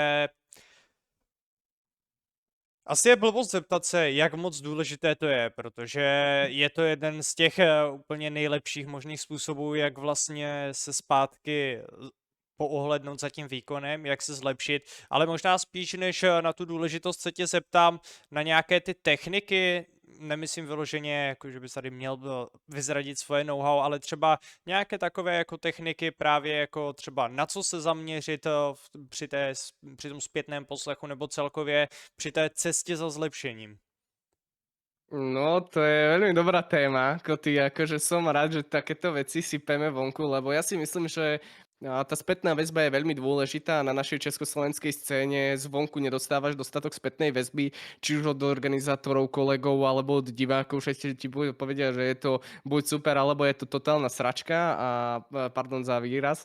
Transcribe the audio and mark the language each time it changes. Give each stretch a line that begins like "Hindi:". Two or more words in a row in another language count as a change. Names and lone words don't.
Czech: asi je blbost zeptat se, jak moc důležité to je, protože je to jeden z těch úplně nejlepších možných způsobů, jak vlastně se zpátky poohlédnout za tím výkonem, jak se zlepšit, ale možná spíš než na tu důležitost se tě zeptám na nějaké ty techniky, nemyslím vyloženě, jako že bys tady měl vyzradit svoje know-how, ale třeba nějaké takové jako techniky právě jako třeba na co se zaměřit při tom zpětném poslechu nebo celkově při té cestě za zlepšením. No,
Slovak: to je veľmi dobrá téma, Koty, akože som rád, že takéto veci sypeme vonku, lebo ja si myslím, že tá spätná väzba je veľmi dôležitá. Na našej československej scéne zvonku nedostávaš dostatok spätnej väzby, či už od organizátorov, kolegov, alebo od divákov, všetci ti povedia, že je to buď super, alebo je to totálna sračka a pardon za výraz.